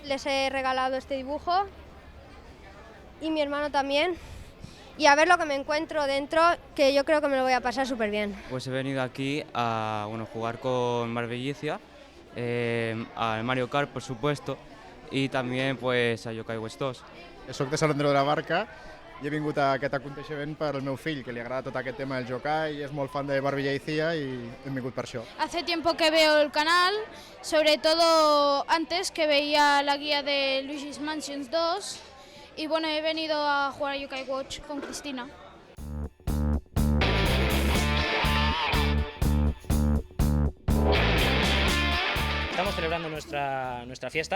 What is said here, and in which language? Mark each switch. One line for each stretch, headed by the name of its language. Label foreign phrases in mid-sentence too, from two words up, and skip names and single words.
Spanish: Les he regalado este dibujo y mi hermano también. Y a ver lo que me encuentro dentro, que yo creo que me lo voy a pasar súper bien. Pues he venido aquí a jugar con Marbella, al Mario Kart, por supuesto, y también pues a Yokai Watch 2.
Catalan: Soc de Sant Andreu de la Barca i he vingut a aquest aconteixement per al meu fill, que li agrada tot aquest tema del yokai i és molt fan de Barbilla y Cía i hem vingut per això.
Spanish: Hace tiempo que veo el canal, sobre todo antes que veía la guía de Luigi's Mansion 2 y bueno, he venido a jugar a Yokai Watch con Cristina. Estamos celebrando nuestra fiesta.